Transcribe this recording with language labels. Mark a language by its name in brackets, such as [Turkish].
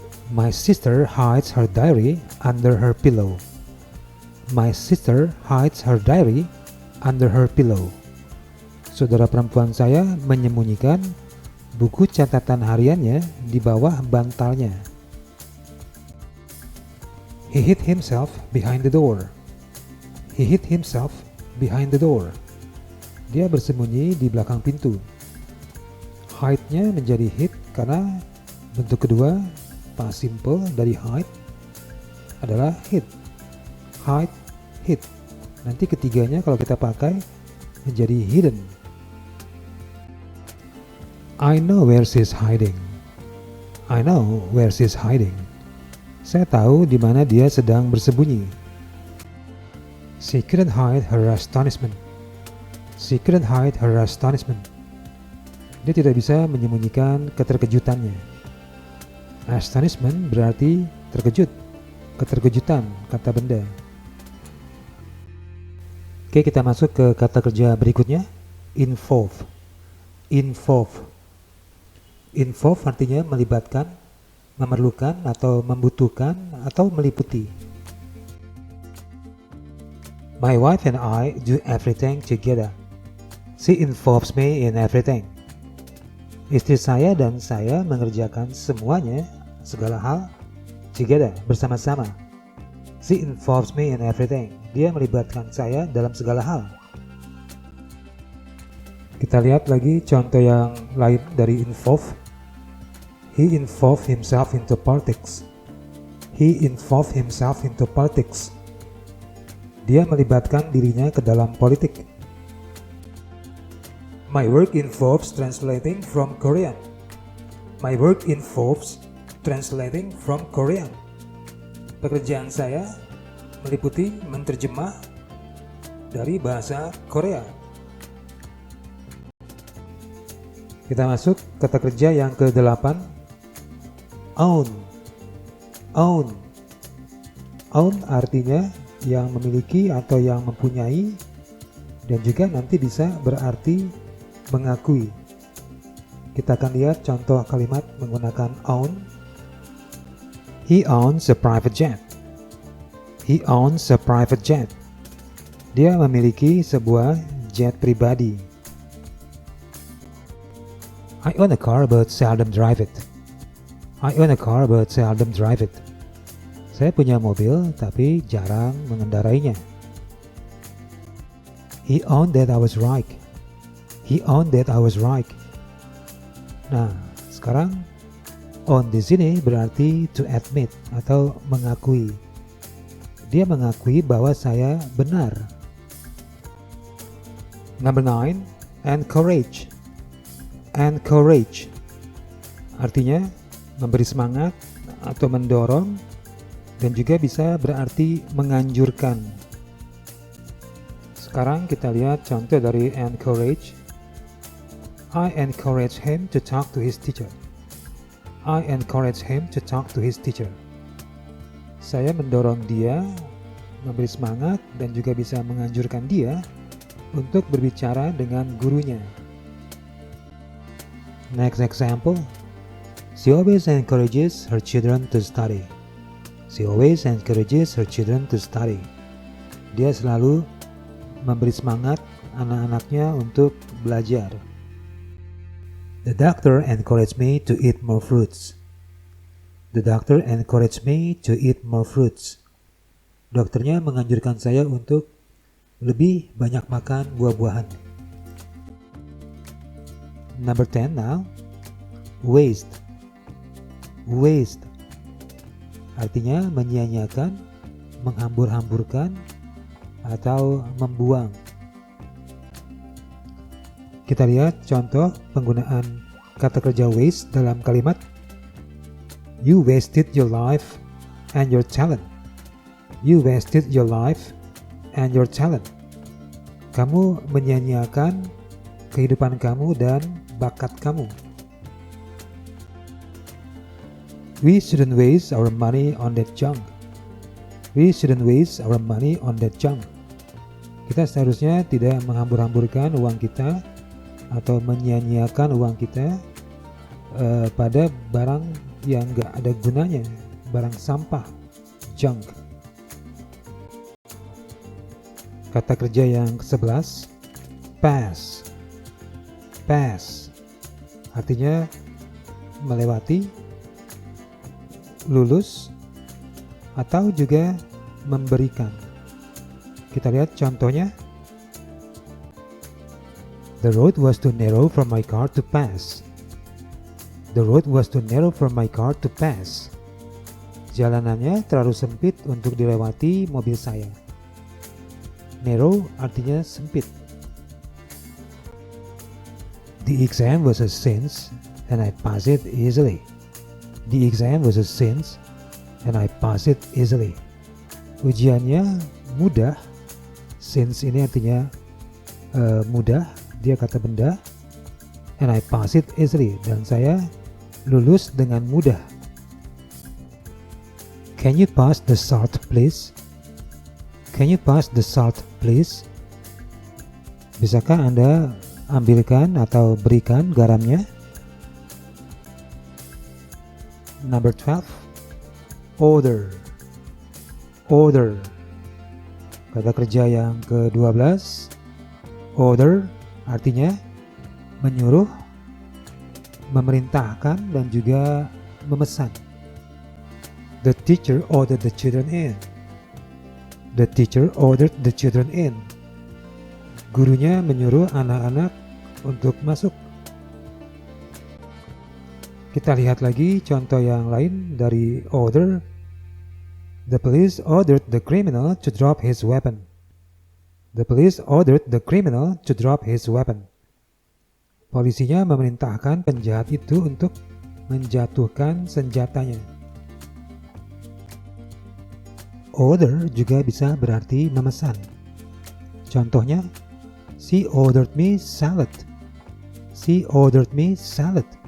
[English] My sister hides her diary under her pillow. My sister hides her diary under her pillow. [Indonesian] Saudara perempuan saya menyembunyikan buku catatan hariannya di bawah bantalnya. [English] He hid himself behind the door. He hid himself behind the door. [Indonesian] Dia bersembunyi di belakang pintu. Hide-nya menjadi hid karena bentuk kedua past simple dari hide adalah hid. Hide, hid. Nanti ketiganya kalau kita pakai menjadi hidden. [English] I know where she's hiding. I know where she's hiding. [Indonesian] Saya tahu di mana dia sedang bersembunyi. [English] She couldn't hide her astonishment. She couldn't hide her astonishment. [Indonesian] Dia tidak bisa menyembunyikan keterkejutannya. Astonishment berarti terkejut, keterkejutan, kata benda. Oke, kita masuk ke kata kerja berikutnya, involve. Involve. Involve artinya melibatkan, memerlukan atau membutuhkan atau meliputi. [English] My wife and I do everything together. She involves me in everything. [Indonesian] Istri saya dan saya mengerjakan semuanya, segala hal, together, bersama-sama. [English] She involves me in everything. [Indonesian] Dia melibatkan saya dalam segala hal. Kita lihat lagi contoh yang lain dari involve. [English] He involved himself into politics. He involved himself into politics. [Indonesian] Dia melibatkan dirinya ke dalam politik. [English] My work involves translating from Korean. My work involves translating from Korean. [Indonesian] Pekerjaan saya meliputi menerjemah dari bahasa Korea. Kita masuk kata kerja yang ke-8, own. Own. Own artinya yang memiliki atau yang mempunyai, dan juga nanti bisa berarti mengakui. Kita akan lihat contoh kalimat menggunakan own. [English] He owns a private jet. He owns a private jet. [Indonesian] Dia memiliki sebuah jet pribadi. [English] I own a car but seldom drive it. I own a car but seldom drive it. [Indonesian] Saya punya mobil tapi jarang mengendarainya. [English] He owned that I was right. He owned that I was right. [Indonesian] Nah, sekarang own di sini berarti [English] to admit [Indonesian] atau mengakui. Dia mengakui bahwa saya benar. [English] Number 9, [Indonesian] encourage. Encourage artinya memberi semangat atau mendorong, dan juga bisa berarti menganjurkan. Sekarang kita lihat contoh dari encourage. [English] I encourage him to talk to his teacher. I encourage him to talk to his teacher. [Indonesian] Saya mendorong dia, memberi semangat, dan juga bisa menganjurkan dia untuk berbicara dengan gurunya. [English] Next example. She always encourages her children to study. She always encourages her children to study. [Indonesian] Dia selalu memberi semangat anak-anaknya untuk belajar. [English] The doctor encouraged me to eat more fruits. The doctor encouraged me to eat more fruits. [Indonesian] Dokternya menganjurkan saya untuk lebih banyak makan buah-buahan. [English] Number 10 now. [Indonesian] Waste. Waste artinya menyia-nyiakan, menghambur-hamburkan, atau membuang. Kita lihat contoh penggunaan kata kerja waste dalam kalimat. [English] You wasted your life and your talent. You wasted your life and your talent. [Indonesian] Kamu menyia-nyiakan kehidupan kamu dan bakat kamu. [English] We shouldn't waste our money on that junk. We shouldn't waste our money on that junk. [Indonesian] Kita seharusnya tidak menghambur-hamburkan uang kita atau menyia-nyiakan uang kita pada barang yang gak ada gunanya, barang sampah, junk. Kata kerja yang ke-11, pass. Pass artinya melewati, lulus, atau juga memberikan. Kita lihat contohnya. [English] The road was too narrow for my car to pass. The road was too narrow for my car to pass. [Indonesian] Jalanannya terlalu sempit untuk dilewati mobil saya. Narrow artinya sempit. [English] The exam was a cinch and I passed it easily. The exam was a cinch and I passed it easily. [Indonesian] Ujiannya mudah. Cinch ini artinya mudah, dia kata benda. [English] And I passed it easily, [Indonesian] dan saya lulus dengan mudah. [English] Can you pass the salt please? Can you pass the salt please? [Indonesian] Bisakah Anda ambilkan atau berikan garamnya? [English] Number 12, order. Order. [Indonesian] Kata kerja yang ke-12, order artinya menyuruh, memerintahkan, dan juga memesan. [English] The teacher ordered the children in. The teacher ordered the children in. [Indonesian] Gurunya menyuruh anak-anak untuk masuk. Kita lihat lagi contoh yang lain dari order. [English] The police ordered the criminal to drop his weapon. The police ordered the criminal to drop his weapon. [Indonesian] Polisinya memerintahkan penjahat itu untuk menjatuhkan senjatanya. Order juga bisa berarti memesan. Contohnya, [English] she ordered me salad. She ordered me salad.